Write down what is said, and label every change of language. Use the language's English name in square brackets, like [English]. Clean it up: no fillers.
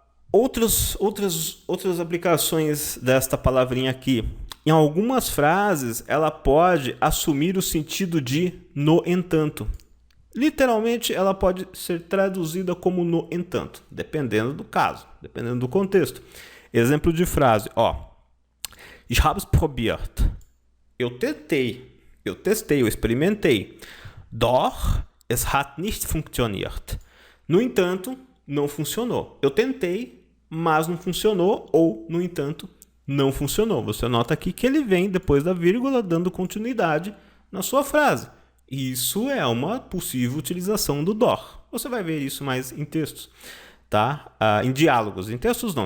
[Portuguese] Outras aplicações desta palavrinha aqui. Em algumas frases, ela pode assumir o sentido de no entanto. Literalmente, ela pode ser traduzida como no entanto, dependendo do caso, dependendo do contexto. Exemplo de frase, [German] Ich habe es probiert. [Portuguese] Eu testei, eu experimentei. [German] Doch, es hat nicht funktioniert. [Portuguese] No entanto, não funcionou. Eu tentei, mas não funcionou, ou, no entanto, não funcionou. Você nota aqui que ele vem depois da vírgula, dando continuidade na sua frase. Isso é uma possível utilização do doch. Você vai ver isso mais em textos, tá? Em diálogos. Em textos não.